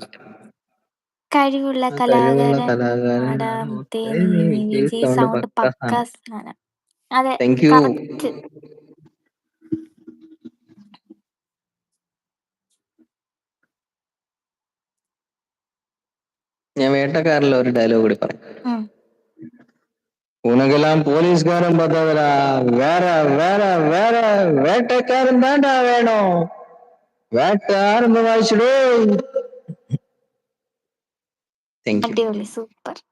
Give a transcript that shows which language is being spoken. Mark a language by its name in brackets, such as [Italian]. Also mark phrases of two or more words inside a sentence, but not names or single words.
[Malayalam] കഴിവുള്ള കലാകാരൻ പാടാം തേനി വിജയ് സൗണ്ട് പക്ക സാധനം. അതെ, കറക്റ്റ്. ഞാൻ വേട്ടക്കാരിൽ ഒരു ഡയലോഗ് കൂടി പറയാം. [Tamil] உனக்கெல்லாம் போலீஸ்காரன் பார்த்ததுடா, வேற வேற வேற வேட்டைக்காரன் தாண்டா வேணும். வேட்டை ஆரம்பமாயிடுச்சுடோ. [Malayalam] അടിപൊളി, സൂപ്പർ.